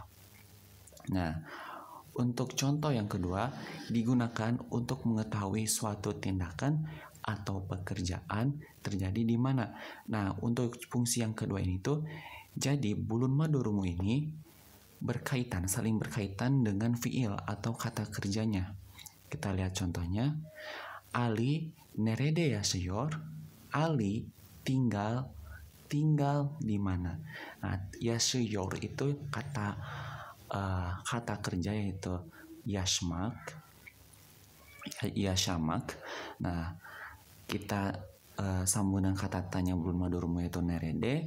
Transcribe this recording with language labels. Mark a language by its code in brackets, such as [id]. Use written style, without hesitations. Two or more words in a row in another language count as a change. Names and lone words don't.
[id] Nah, untuk contoh yang kedua, digunakan untuk mengetahui suatu tindakan atau pekerjaan terjadi di mana. Nah, untuk fungsi yang kedua ini tuh, jadi [tr] bulun madurumu [id] ini saling berkaitan dengan fiil atau kata kerjanya. Kita lihat contohnya. [tr] Ali nerede yaşıyor? [id] Ali tinggal di mana. Nah, yaşıyor itu kata kerja, yaitu yaşamak. Nah, kita sambung dengan kata tanya [tr] bulun madurumu, [id] yaitu nerede.